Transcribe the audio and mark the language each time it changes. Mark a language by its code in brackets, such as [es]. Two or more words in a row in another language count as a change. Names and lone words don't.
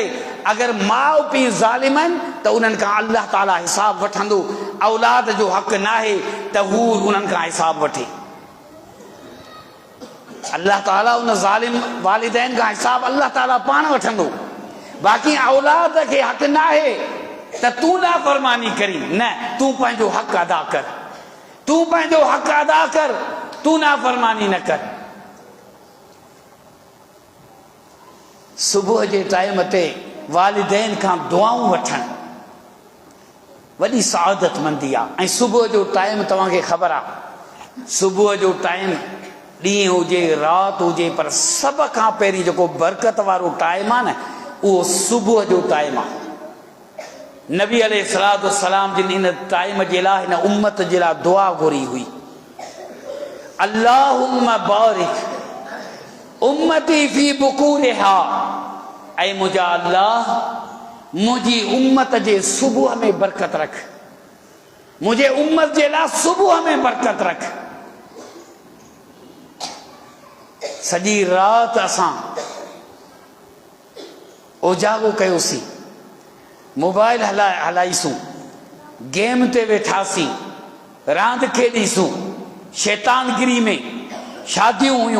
[sd] अगर माउ पीउ ज़ालिम आहिनि त उन्हनि खां अल्लाह ताला हिसाब वठंदो, औलाद जो हक़ नाहे त हू उन्हनि खां हिसाब वठे। अल्लाह ताला उन ज़ालिम वालिदैन का हिसाब अल्लाह ताला पाण वठंदो। बाक़ी औलाद के हक़ ना है त तू ना फरमानी करी, न तू पंहिंजो हक़ अदा कर, तू पंहिंजो हक़ अदा कर, तू ना फरमानी न कर। सुबह जे टाइम ते वालिदैन खां दुआऊं वठण वॾी सादतमंदी आहे। ऐं सुबह जो टाइम तव्हांखे ख़बर आहे, सुबह जो टाइम ॾींहुं हुजे राति हुजे, पर सभ खां पहिरीं जेको बरकत वारो टाइम आहे न, उहो सुबुह जो टाइम आहे। नबी [ar] عليه الصلاة والسلام [sd] जिन इन टाइम जे लाइ हिन उम्मत जे लाइ दुआ घुरी हुई, [ar] اللهم بارك أمتي في بكورها, [sd] ऐं मुंहिंजा अल्लाह मुंहिंजी उम्मत जे सुबुह में बरकत रख, मुंहिंजे उम्मत जे लाइ सुबुह में बरकत रख। सॼी राति असां उजागो कयोसीं, मोबाइल हलाईसूं, गेम ते वेठासीं, रांदि खेॾीसूं, शैतानगिरी में, शादियूं हुयूं,